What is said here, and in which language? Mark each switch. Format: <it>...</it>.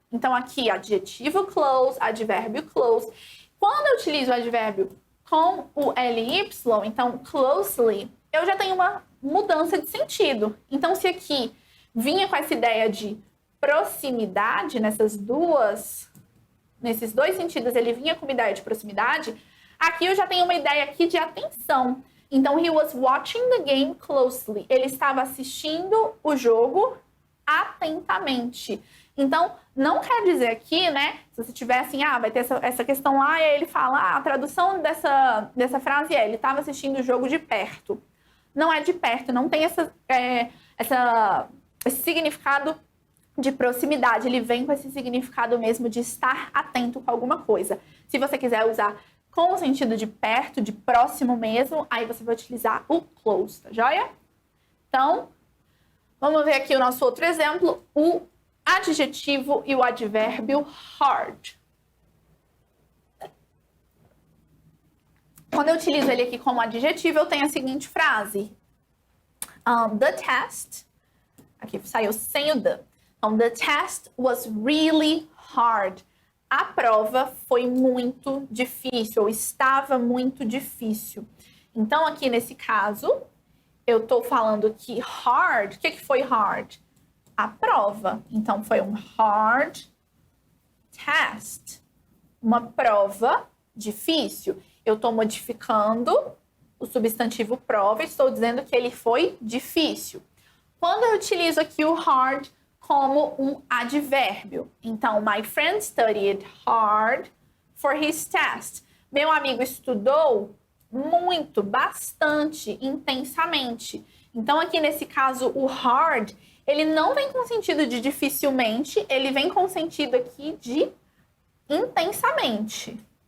<pt>Então, aqui, adjetivo close, advérbio close. Quando eu utilizo o advérbio com o LY, então, closely, eu já tenho uma mudança de sentido. Então, se aqui vinha com essa ideia de proximidade, nesses dois sentidos, ele vinha com uma ideia de proximidade, aqui eu já tenho uma ideia aqui de atenção.</pt> <en>Então, he was watching the game closely.</en> <pt>Ele estava assistindo o jogo atentamente. Então, não quer dizer aqui, né, se você tiver assim, vai ter essa questão lá, e aí ele fala, a tradução dessa frase é, ele estava assistindo o jogo de perto. Não é de perto, não tem esse significado de proximidade, ele vem com esse significado mesmo de estar atento com alguma coisa. Se você quiser usar com o sentido de perto, de próximo mesmo, aí você vai utilizar o close, tá joia? Então, vamos ver aqui o nosso outro exemplo, o adjetivo e o advérbio hard. Quando eu utilizo ele aqui como adjetivo, eu tenho a seguinte frase. The test, aqui saiu sem o the.</pt> <en>Então, the test was really hard.</en> <pt>A prova foi muito difícil, ou estava muito difícil. Então, aqui nesse caso, eu estou falando que hard, o que foi hard? A prova. Então, foi um hard test. Uma prova difícil. Eu estou modificando o substantivo prova e estou dizendo que ele foi difícil. Quando eu utilizo aqui o hard como um advérbio.</pt> <en>Então, my friend studied hard for his test.</en> <pt>Meu amigo estudou muito, bastante, intensamente. Então, aqui nesse caso, o hard, ele não vem com sentido de dificilmente, ele vem com sentido aqui de intensamente.</pt>